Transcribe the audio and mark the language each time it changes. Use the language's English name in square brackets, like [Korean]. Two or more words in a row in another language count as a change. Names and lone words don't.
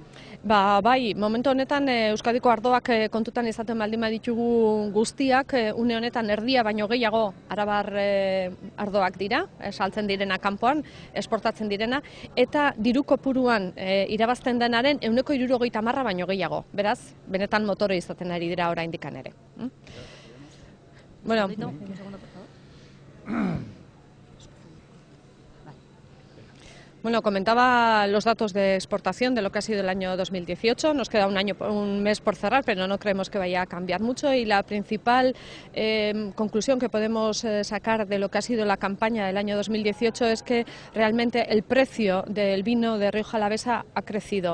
[Basque] Bai, momentu honetan Euskadiko ardoak kontutan izaten baldin baditugu guztiak, une honetan erdia baino gehiago arabar ardoak dira, saltzen direna kanpoan, esportatzen direna, eta diru kopuruan irabazten denaren 70% baino gehiago. Beraz, benetan motore izaten ari dira oraindik ere. [Spanish] Bueno, Bueno, comentaba los datos de exportación de lo que ha sido el año 2018. Nos queda un mes por cerrar, pero no creemos que vaya a cambiar mucho. Y la principal conclusión que podemos sacar de lo que ha sido la campaña del año 2018 es que realmente el precio del vino de Rioja Alavesa ha crecido.